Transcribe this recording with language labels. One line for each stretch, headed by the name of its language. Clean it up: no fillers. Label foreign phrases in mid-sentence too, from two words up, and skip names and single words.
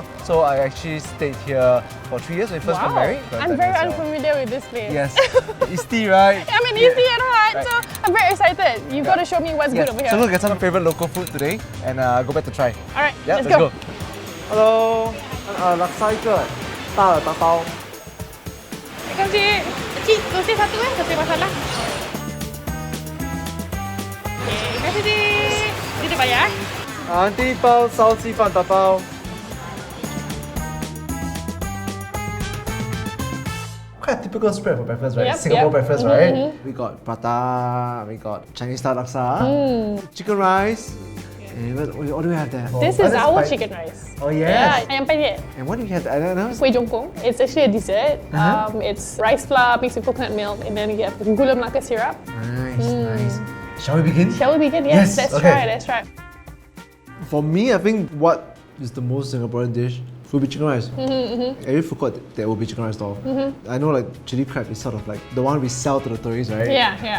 English: So I actually stayed here for 3 years when we first got married. I'm very unfamiliar with this place. Yes, Easty, right? I'm in Easty and Hart, so I'm very excited. You've got to show me what's good over here. So we'll get some favorite local food today and go back to try. Alright, let's go. go.
Chinese: Hello, laksa 一个大的打包。
Malay: Terima kasih. Cik, sosis satu sosis masala. Okay, terima kasih Cik. Ini dia bayar.
Chinese: 第一包烧鸡饭打包。
English: Quite a typical spread for breakfast, right? Singapore breakfast, right? We got prata, we got Chinese style laksa, chicken rice. And what do we have there? This is our chicken rice. Oh yes. Yeah, ayam penyet. And what do we have there? I don't know. Kueh jongkong. It's actually a dessert. It's rice flour mixed with coconut milk, and then you have gula melaka syrup. Nice, nice. Shall we begin? Shall we begin? Yes, let's try. Let's try. For me, I think what is the most Singaporean dish will be chicken rice. Every food court there will be chicken rice stall. I know like chili crab is sort of like the one we sell to the tourists, right? Yeah, yeah.